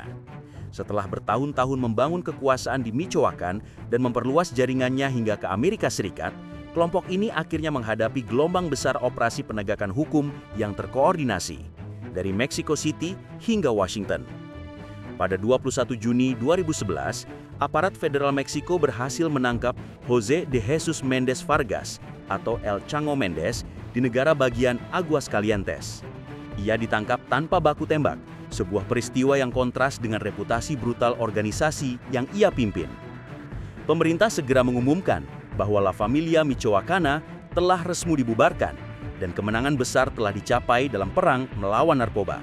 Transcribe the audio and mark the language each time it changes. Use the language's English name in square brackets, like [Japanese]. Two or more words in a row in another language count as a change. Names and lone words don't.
[Indonesian] Setelah bertahun-tahun membangun kekuasaan di Michoacan dan memperluas jaringannya hingga ke Amerika Serikat, kelompok ini akhirnya menghadapi gelombang besar operasi penegakan hukum yang terkoordinasi, dari Mexico City hingga Washington. Pada 21 Juni 2011, aparat federal Meksiko berhasil menangkap José de Jesús Méndez Vargas atau El Chango Méndez di negara bagian Aguascalientes. Ia ditangkap tanpa baku tembak, sebuah peristiwa yang kontras dengan reputasi brutal organisasi yang ia pimpin. Pemerintah segera mengumumkan bahwa La Familia Michoacana telah resmi dibubarkan dan kemenangan besar telah dicapai dalam perang melawan narkoba.